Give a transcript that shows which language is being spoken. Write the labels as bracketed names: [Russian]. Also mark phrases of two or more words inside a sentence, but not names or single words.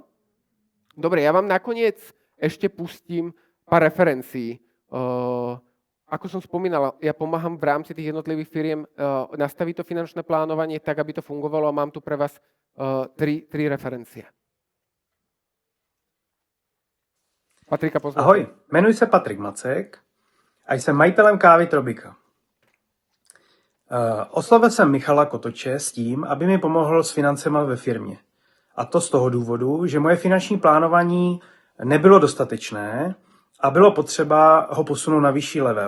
[Slovak] Dobre, ja vám nakoniec ešte pustím pár referencií. Ako som spomínal, ja pomáham v rámci tých jednotlivých firiem nastaviť to finančné plánovanie tak, aby to fungovalo a mám tu pre vás tri referencie. Patrika poznáte? [Czech] Ahoj, jmenuji se Patrik Macek a jsem majitelem kávy Trobika. Oslovil jsem Michala Kotoče s tím, aby mi pomohl s financema ve firmě. A to z toho důvodu, že moje finanční plánování nebylo dostatečné a bylo potřeba ho posunout na vyšší level.